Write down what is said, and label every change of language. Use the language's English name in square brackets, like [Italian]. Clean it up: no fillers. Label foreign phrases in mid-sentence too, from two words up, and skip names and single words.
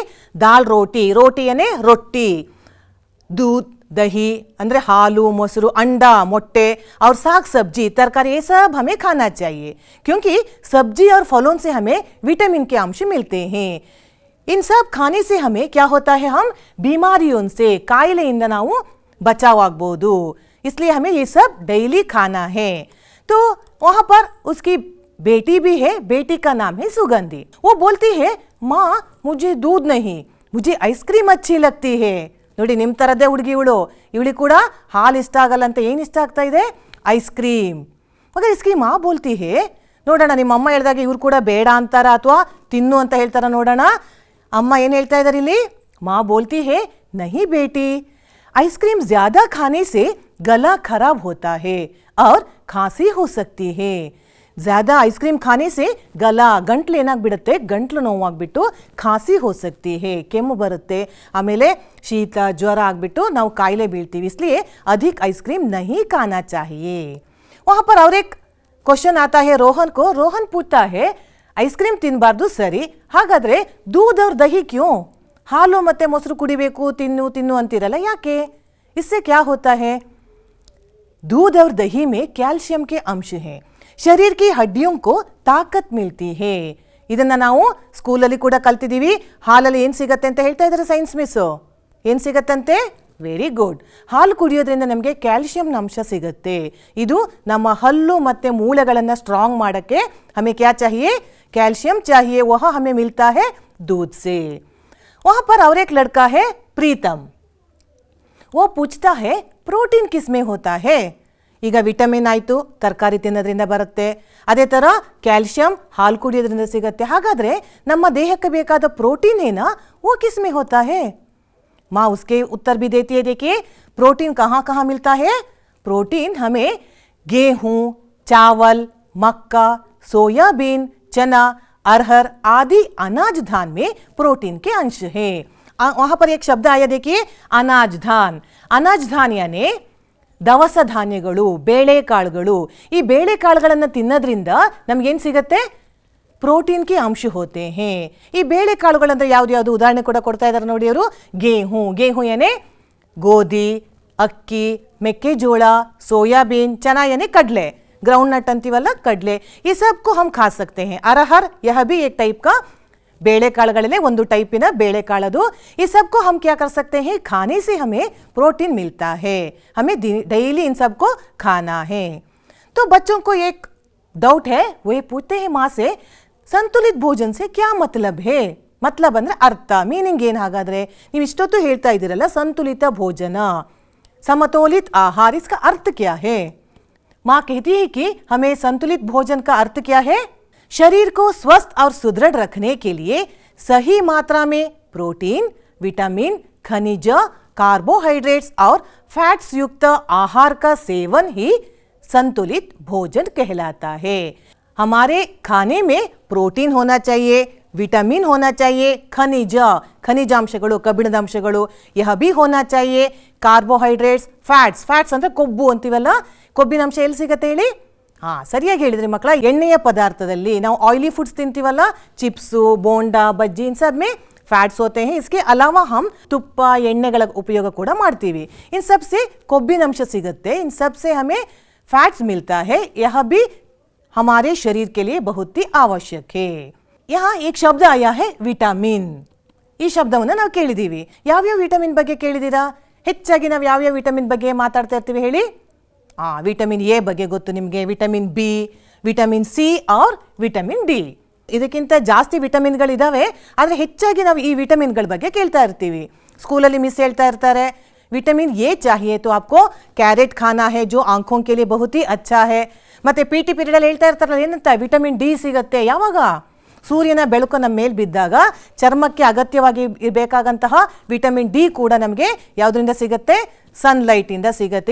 [Hindi] दाल रोटी, रोटी यानी रोटी, दूध दही [Kannada] ಅಂದ್ರೆ ಹಾಲು ಮೊಸರು, [Hindi] अंडा मोट्टे और साग सब्जी तरकारी, ये सब हमें खाना चाहिए क्योंकि सब्जी और फलों से हमें विटामिन के अंश मिलते हैं. इन सब खाने से हमें क्या होता है? हम बीमारियों से, [Kannada] ಕಾಯಿಲೆಯಿಂದ ನಾವು बचाव ಆಗಬಹುದು. [Hindi] इसलिए हमें ये सब डेली खाना है. तो वहाँ पर उसकी बेटी भी है. बेटी का नाम है सुगंधी. वो बोलती है माँ मुझे दूध नहीं, मुझे आइसक्रीम अच्छी लगती है. [Kannada] ನೋಡಿ ನಿಮ್ಮ ಥರದ್ದೇ ಹುಡುಗಿ ಇವಳಿಗೆ ಕೂಡ ಹಾಲು ಇಷ್ಟ ಆಗಲ್ಲ ಅಂತ. ಏನು ಇಷ್ಟ ಆಗ್ತಾ ಇದೆ? ಐಸ್ ಕ್ರೀಮ್. [Hindi] ಮगर इसकी माँ बोलती है, [Kannada] ನೋಡೋಣ ನಿಮ್ಮ ಅಮ್ಮ ಹೇಳಿದಾಗ ಇವ್ರು ಕೂಡ ಬೇಡ ಅಂತಾರ ಅಥವಾ ತಿನ್ನು ಅಂತ ಹೇಳ್ತಾರ ನೋಡೋಣ. ಅಮ್ಮ ಏನು ಹೇಳ್ತಾ ಇದ್ದಾರೆ ಇಲ್ಲಿ? [Hindi] माँ बोलती है नहीं बेटी, आइसक्रीम ज्यादा खाने से गला खराब होता है और खांसी हो सकती है. ज़्यादा आइसक्रीम खाने से गला [Kannada] ಗಂಟ್ಲು ಏನಾಗ್ಬಿಡುತ್ತೆ? ಗಂಟ್ಲು ನೋವಾಗ್ಬಿಟ್ಟು [Hindi] खांसी हो सकती है, [Kannada] ಕೆಮ್ಮು ಬರುತ್ತೆ, ಆಮೇಲೆ ಶೀತ ಜ್ವರ ಆಗ್ಬಿಟ್ಟು ನಾವು ಕಾಯಿಲೆ ಬೀಳ್ತೀವಿ. [Hindi] इसलिए अधिक आइसक्रीम नहीं खाना चाहिए. वहाँ पर और एक क्वेश्चन आता है रोहन को. रोहन पूछता है [Kannada] ಐಸ್ ಕ್ರೀಮ್ ತಿನ್ನಬಾರ್ದು ಸರಿ, ಹಾಗಾದ್ರೆ [Hindi] दूध और दही क्यों? [Kannada] ಹಾಲು ಮತ್ತೆ ಮೊಸರು ಕುಡಿಬೇಕು, ತಿನ್ನು ತಿನ್ನು ಅಂತಿರಲ್ಲ, ಯಾಕೆ? [Hindi] इससे क्या होता है? दूध और दही में कैल्शियम के अंश हैं, शरीर की हड्डियों को ताकत मिलती है. [Kannada] ಇದನ್ನ ನಾವು ಸ್ಕೂಲಲ್ಲಿ ಕೂಡ ಕಲ್ತಿದ್ದೀವಿ. ಹಾಲಲ್ಲಿ ಏನು ಸಿಗತ್ತೆ ಅಂತ ಹೇಳ್ತಾ ಇದ್ದಾರೆ ಸೈನ್ಸ್ ಮಿಸ್. ಏನು ಸಿಗತ್ತಂತೆ? [English] very good. [Kannada] ಹಾಲು ಕುಡಿಯೋದ್ರಿಂದ ನಮಗೆ ಕ್ಯಾಲ್ಶಿಯಂನ ಅಂಶ ಸಿಗುತ್ತೆ. ಇದು ನಮ್ಮ ಹಲ್ಲು ಮತ್ತು ಮೂಳೆಗಳನ್ನು ಸ್ಟ್ರಾಂಗ್ ಮಾಡೋಕ್ಕೆ [Hindi] हमें क्या चाहिए? कैल्शियम चाहिए. वह हमें मिलता है दूध से. वहाँ पर और एक लड़का है प्रीतम. वो पूछता है प्रोटीन किस में होता है? [Kannada] ಈಗ ವಿಟಮಿನ್ ಆಯಿತು, ತರಕಾರಿ ತಿನ್ನೋದ್ರಿಂದ ಬರುತ್ತೆ. ಅದೇ ಥರ ಕ್ಯಾಲ್ಶಿಯಂ ಹಾಲು ಕುಡಿಯೋದ್ರಿಂದ ಸಿಗುತ್ತೆ. ಹಾಗಾದರೆ ನಮ್ಮ ದೇಹಕ್ಕೆ ಬೇಕಾದ ಪ್ರೋಟೀನ್ ಏನ? [Hindi] वो किस में होता है? माँ उसके उत्तर भी देती है. देखिए प्रोटीन कहाँ कहाँ मिलता है. प्रोटीन हमें गेहूँ, चावल, मक्का, सोयाबीन, चना, अरहर आदि अनाज धान में प्रोटीन के अंश है. वहाँ पर एक शब्द आया, देखिए अनाज धान. अनाज धान यानी [Kannada] ದವಸ ಧಾನ್ಯಗಳು, ಬೇಳೆಕಾಳುಗಳು. ಈ ಬೇಳೆಕಾಳುಗಳನ್ನು ತಿನ್ನೋದ್ರಿಂದ ನಮಗೇನು ಸಿಗುತ್ತೆ? [Hindi] प्रोटीन के अंश होते हैं. [Kannada] ಈ ಬೇಳೆಕಾಳುಗಳಂದ್ರೆ ಯಾವ್ದು ಉದಾಹರಣೆ ಕೂಡ ಕೊಡ್ತಾ ಇದ್ದಾರೆ ನೋಡಿ ಅವರು. [Hindi] गेहूँ यानी [Kannada] ಗೋಧಿ, ಅಕ್ಕಿ, ಮೆಕ್ಕೆಜೋಳ, [Hindi] सोयाबीन, चना यानी कड़ले, [English] ground nut [Kannada] ಅಂತೀವಲ್ಲ ಕಡಲೆ. [Hindi] ये सब को हम खा सकते हैं. अरहर यह भी एक टाइप का [Kannada] ಬೇಳೆಕಾಳುಗಳಲ್ಲೇ ಒಂದು ಟೈಪಿನ ಬೇಳೆಕಾಳದು. [Hindi] ಈ सबको हम क्या कर सकते हैं? खाने से हमें प्रोटीन मिलता है. हमें डेली इन सबको खाना है. तो बच्चों को एक डाउट है, वो ये पूछते हैं माँ से, संतुलित भोजन से क्या मतलब है? [Kannada] मतलब ಅಂದ್ರೆ ಅರ್ಥ, ಮೀನಿಂಗ್ ಏನು? ಹಾಗಾದ್ರೆ ನೀವು ಇಷ್ಟೊತ್ತು ಹೇಳ್ತಾ ಇದ್ದೀರಲ್ಲ ಸಂತುಲಿತ ಭೋಜನ, [Hindi] समतोलित आहार, इसका अर्थ क्या है? माँ कहती है कि हमें संतुलित भोजन का अर्थ क्या है? शरीर को स्वस्थ और सुदृढ़ रखने के लिए सही मात्रा में प्रोटीन, विटामिन, खनिज, कार्बोहाइड्रेट्स और फैट्स युक्त आहार का सेवन ही संतुलित भोजन कहलाता है. हमारे खाने में प्रोटीन होना चाहिए, विटामिन होना चाहिए, [Kannada] ಖನಿಜಾಂಶಗಳು, ಕಬ್ಬಿಣದ ಅಂಶಗಳು [Hindi] यह भी होना चाहिए. [Kannada] ಕಾರ್ಬೋಹೈಡ್ರೇಟ್ಸ್, ಫ್ಯಾಟ್ಸ್ ಅಂದರೆ ಕೊಬ್ಬು ಅಂತೀವಲ್ಲ, ಕೊಬ್ಬಿನ ಅಂಶ ಎಲ್ಲಿ ಸಿಗುತ್ತೆ ಹೇಳಿ? ಸರಿಯಾಗಿ ಹೇಳಿದ್ರಿ ಮಕ್ಕಳ. ಎಣ್ಣೆಯ ಪದಾರ್ಥದಲ್ಲಿ ನಾವು [English] oily foods [Kannada] ತಿಂತೀವಲ್ಲ, ಚಿಪ್ಸು, ಬೋಂಡಾ, ಬಜ್ಜಿ, [Hindi] इन सब में फैट्स होते हैं. इसके अलावा हम [Kannada] ತುಪ್ಪ, ಎಣ್ಣೆಗಳ ಉಪಯೋಗ ಕೂಡ ಮಾಡ್ತೀವಿ. [Hindi] इन सब से [Kannada] ಕೊಬ್ಬಿನ ಅಂಶ ಸಿಗುತ್ತೆ. [Hindi] इन सब से हमें फैट्स मिलता है. यह भी हमारे शरीर के लिए बहुत ही आवश्यक है. यहाँ एक शब्द आया है ವಿಟಮಿನ್. [Kannada] ಈ ಶಬ್ದವನ್ನು ನಾವು ಕೇಳಿದ್ದೀವಿ. ಯಾವ್ಯಾವ ವಿಟಮಿನ್ ಬಗ್ಗೆ ಕೇಳಿದ್ದೀರಾ? ಹೆಚ್ಚಾಗಿ ನಾವು ಯಾವ್ಯಾವ ವಿಟಮಿನ್ ಬಗ್ಗೆ ಮಾತಾಡ್ತಾ ಇರ್ತೀವಿ ಹೇಳಿ? ವಿಟಮಿನ್ ಎ ಬಗ್ಗೆ ಗೊತ್ತು ನಿಮಗೆ, ವಿಟಮಿನ್ ಬಿ, ವಿಟಮಿನ್ ಸಿ और ವಿಟಮಿನ್ ಡಿ. ಇದಕ್ಕಿಂತ ಜಾಸ್ತಿ ವಿಟಮಿನ್ಗಳಿದ್ದಾವೆ, ಆದರೆ ಹೆಚ್ಚಾಗಿ ನಾವು ಈ ವಿಟಮಿನ್ಗಳ ಬಗ್ಗೆ ಕೇಳ್ತಾ ಇರ್ತೀವಿ. ಸ್ಕೂಲಲ್ಲಿ ಮಿಸ್ ಹೇಳ್ತಾ ಇರ್ತಾರೆ, ವಿಟಮಿನ್ ಎ [Hindi] चाहिए तो आपको कैरेट खाना है जो आंखों के लिए बहुत ही अच्छा है. [Kannada] ಮತ್ತೆ PT ಪೀರಿಯಡಲ್ಲಿ ಹೇಳ್ತಾ ಇರ್ತಾರಲ್ಲ, ಏನಂತ ವಿಟಮಿನ್ ಡಿ ಸಿಗುತ್ತೆ ಯಾವಾಗ? ಸೂರ್ಯನ ಬೆಳಕು ನಮ್ಮ ಮೇಲೆ ಬಿದ್ದಾಗ ಚರ್ಮಕ್ಕೆ ಅಗತ್ಯವಾಗಿ ಬೇಕಾಗಂತಹ ವಿಟಮಿನ್ ಡಿ ಕೂಡ ನಮಗೆ ಯಾವುದರಿಂದ ಸಿಗುತ್ತೆ? ಸನ್ಲೈಟಿಂದ ಸಿಗುತ್ತೆ.